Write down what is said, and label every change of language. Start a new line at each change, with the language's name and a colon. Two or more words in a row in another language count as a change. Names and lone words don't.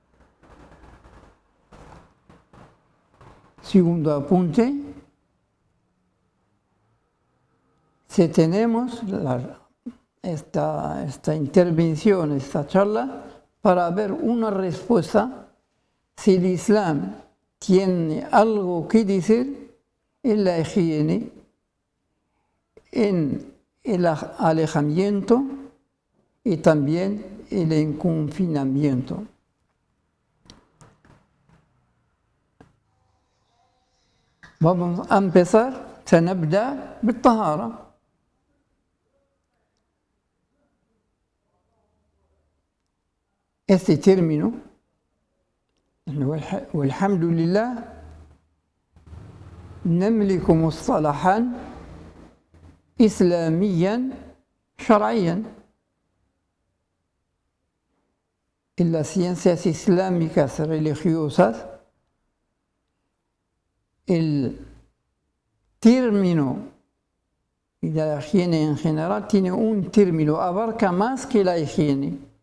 Spanish: Segundo apunte: si tenemos esta intervención, esta charla, para ver una respuesta, si el Islam tiene algo que decir en la higiene, en el alejamiento y también en el confinamiento. Vamos a empezar,
Arabic: سنبدأ بالطهارة.
Spanish: Este término,
Arabic: والحمد لله، نملك مصطلحا إسلاميا شرعيا.
Spanish: En las ciencias islámicas religiosas, el término y la higiene en general tiene un término, abarca más que la higiene.